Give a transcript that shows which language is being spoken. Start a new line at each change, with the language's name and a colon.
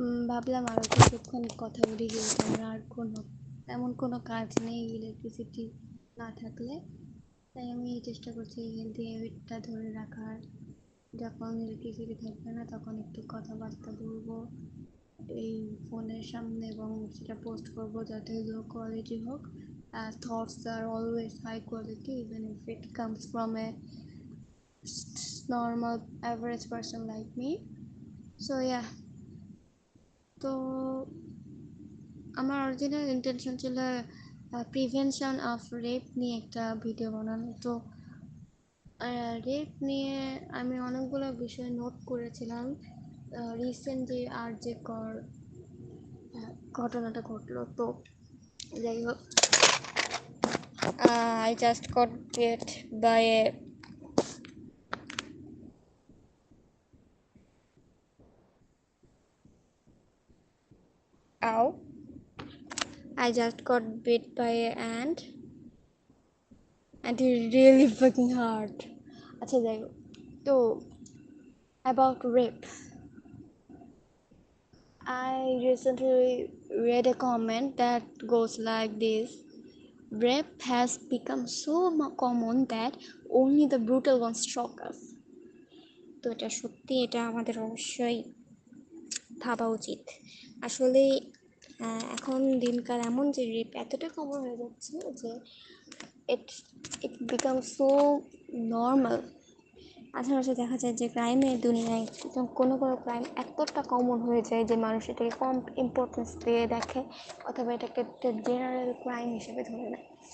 Bangla: ভাবলাম আরও কিছুক্ষণ কথা বলি, যেহেতু আমরা আর তেমন কোনো কাজ নেই ইলেকট্রিসিটি না থাকলে, তাই আমি চেষ্টা করছি হেলদি হ্যাবিটটা ধরে রাখার। যখন ইলেকট্রিসিটি থাকবে না তখন একটু কথাবার্তা বলবো এই ফোনের সামনে, এবং সেটা পোস্ট করবো যাতে লো কোয়ালিটি হোক।
English: Thoughts are always high quality even if it comes from a normal average person like me. So yeah,
Bangla: তো আমার অরিজিনাল ইন্টেনশন ছিল প্রিভেনশন অফ রেপ নিয়ে একটা ভিডিও বানানো। তো রেপ নিয়ে আমি অনেকগুলো বিষয় নোট করেছিলাম। রিসেন্ট যে আরজে কর ঘটনাটা ঘটলো, তো যাই হোক,
English: I just got bit by a ow. I just got bit by a ant and it really fucking hurt.
Bangla: আচ্ছা যাই হোক, তো
English: about rape, I recently read a comment that goes like this: rape has become so common that only the brutal ones shock us.
Bangla: তো এটা সত্যি, এটা আমাদের অবশ্যই ভাবা উচিত। আসলে এখন দিনকাল এমন যে রেপ এতটা কমন হয়ে যাচ্ছে যে
English: It it become so normal.
Bangla: মাঝে মাঝে দেখা যায় যে ক্রাইমের দুনিয়ায় কোনো ক্রাইম এতটা কমন হয়ে যায় যে মানুষ এটাকে কম ইম্পর্টেন্স দিয়ে দেখে, অথবা এটাকে একটা জেনারেল ক্রাইম হিসেবে ধরে নেয়।